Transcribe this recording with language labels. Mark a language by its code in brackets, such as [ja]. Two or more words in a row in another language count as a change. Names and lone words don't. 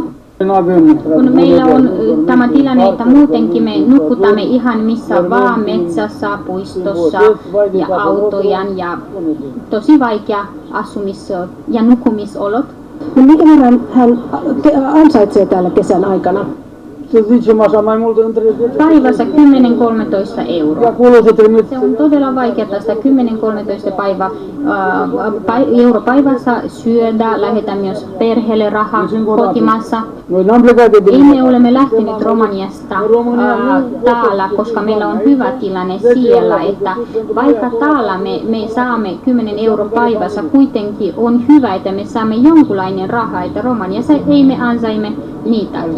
[fi] Kun meillä on tämä tilanne, että muutenkin me nukutamme ihan missä vaan, metsässä, puistossa ja autojan ja tosi vaikea asumis- ja nukumisolot. No minkä verran hän ansaitsee täällä kesän aikana? [ro] Să zicem așa, mai mult între 10. [fi] Päivässä 10-13 euroa. Se on todella vaikeaa tästä 10-13 euro päivässä syödä, lähetään myös perheelle rahaa kotimaassa. Me olemme lähteneet Romaniasta täällä, koska meillä on hyvä tilanne siellä, että vaikka täällä me saamme 10 euro päivässä, kuitenkin on hyvä, että me saamme jonkunlainen raha, että Romaniassa ei me ansaimme niitäkin.